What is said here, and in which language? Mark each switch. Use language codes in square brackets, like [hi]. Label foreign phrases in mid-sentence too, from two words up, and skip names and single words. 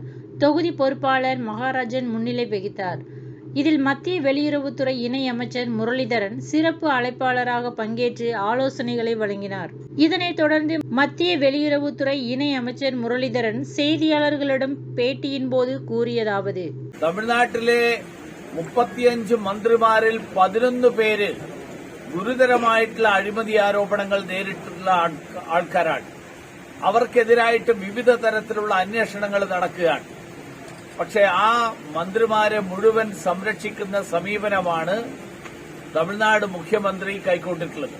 [ta] தொகுதி பொறுப்பாளர் மகாராஜன் முன்னிலை வகித்தார். இதில் மத்திய வெளியுறவுத்துறை இணை அமைச்சர் முரளிதரன் சிறப்பு அழைப்பாளராக பங்கேற்று ஆலோசனைகளை வழங்கினார். இதனைத் தொடர்ந்து மத்திய வெளியுறவுத்துறை இணை அமைச்சர் முரளிதரன் செய்தியாளர்களிடம் பேட்டியின் போது கூறியதாவது: [ml] തമിഴ്നാട്ടിലെ 35 മന്ത്രിമാരിൽ 11 പേര് ഗുരുതരമായിട്ടുള്ള അഴിമതി ആരോപണങ്ങൾ നേരിട്ടുള്ള ആൾക്കാരാണ്. അവർക്കെതിരായിട്ട് വിവിധ തരത്തിലുള്ള അന്വേഷണങ്ങൾ നടക്കുകയാണ്. പക്ഷേ ആ മന്ത്രിമാരെ മുഴുവൻ സംരക്ഷിക്കുന്ന സമീപനമാണ് തമിഴ്നാട് മുഖ്യമന്ത്രി കൈക്കൊണ്ടിട്ടുള്ളത്.